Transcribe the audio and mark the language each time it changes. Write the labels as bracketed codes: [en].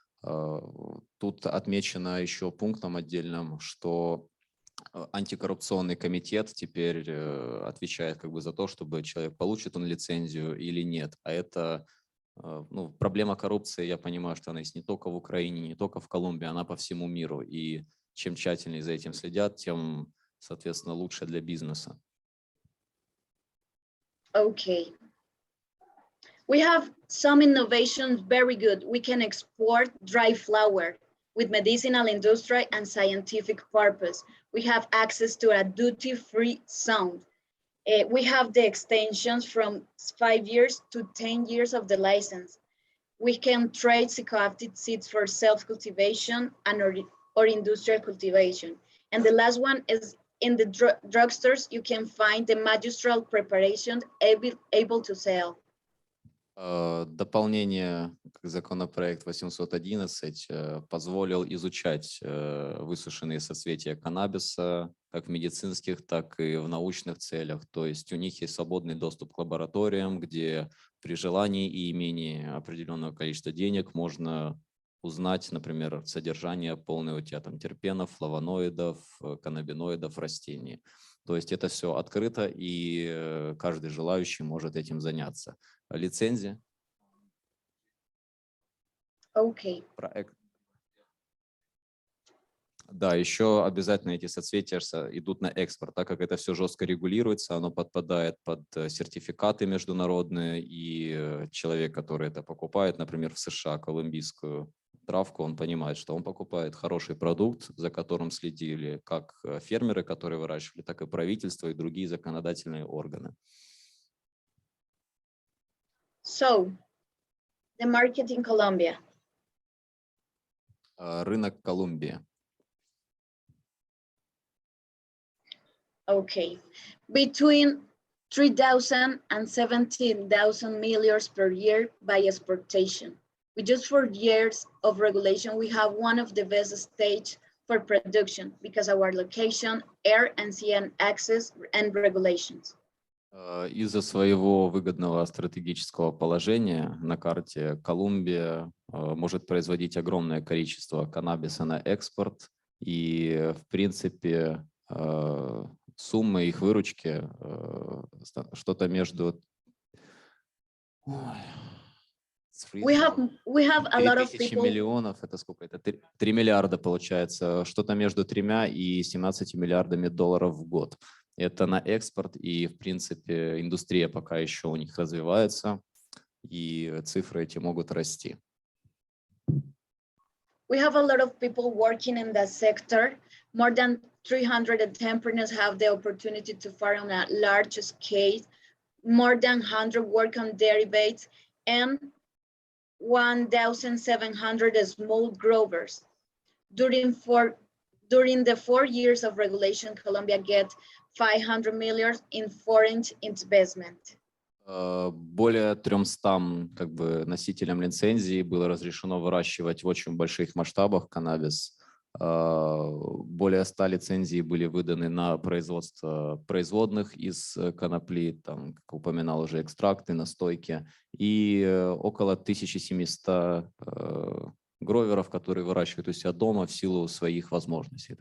[ru] Тут отмечено еще пунктом отдельным, что антикоррупционный комитет теперь отвечает как бы за то, чтобы человек получит он лицензию или нет. А это проблема коррупции, я понимаю, что она есть не только в Украине, не только в Колумбии, она по всему миру. И чем тщательнее за этим следят, тем, соответственно, лучше для бизнеса. [en] Okay. We have some innovations very good. We can export dry flower with medicinal industry and scientific purpose. We have access to a duty-free zone. We have the extensions from 5 years to 10 years of the license. We can trade psychoactive seeds for self-cultivation and or industrial cultivation. And the last one is in the drugstores, you can find the magistral preparation able to sell. [ru] Дополнение к законопроект 811 позволил изучать высушенные соцветия каннабиса как в медицинских, так и в научных целях. То есть у них есть свободный доступ к лабораториям, где при желании и имении определенного количества денег можно узнать, например, содержание полного там терпенов, флавоноидов, каннабиноидов растений. То есть это все открыто, и каждый желающий может этим заняться. Лицензия. [en] Okay. [ru] Да, еще обязательно эти соцветия идут на экспорт, так как это все жестко регулируется, оно подпадает под сертификаты международные, и человек, который это покупает, например, в США колумбийскую травку, он понимает, что он покупает хороший продукт, за которым следили как фермеры, которые выращивали, так и правительство и другие законодательные органы. [en] So, the market in Colombia. [ru] Рынок Колумбии. [en] Okay, between 3,000 and 17,000 million per year by exportation. With just 4 years of regulation, we have one of the best states for production because of our location, air and sea access and regulations. [ru] Из-за своего выгодного стратегического положения на карте Колумбия может производить огромное количество каннабиса на экспорт, и в принципе сумма их выручки что-то между... [en] We have a lot of 3000 people. [ru] миллионов, это сколько? Это 3 миллиарда получается, что-то между 3 и 17 миллиардами долларов в год. Это на экспорт, и в принципе индустрия пока еще у них развивается, и цифры эти могут расти. [en] We have a lot of people working in that sector. More than 300 entrepreneurs have the opportunity to farm on a large scale. More than 100 work on derivatives, and 1,700 small growers. During the 4 years of regulation, Colombia get 500 million in foreign investment. [ru] Более 300 носителям лицензии было разрешено выращивать в очень больших масштабах каннабис. Более 100 лицензий были выданы на производство производных из конопли, там, как упоминал уже, экстракты, настойки, и около 1700 гроверов, которые выращивают у себя дома в силу своих возможностей.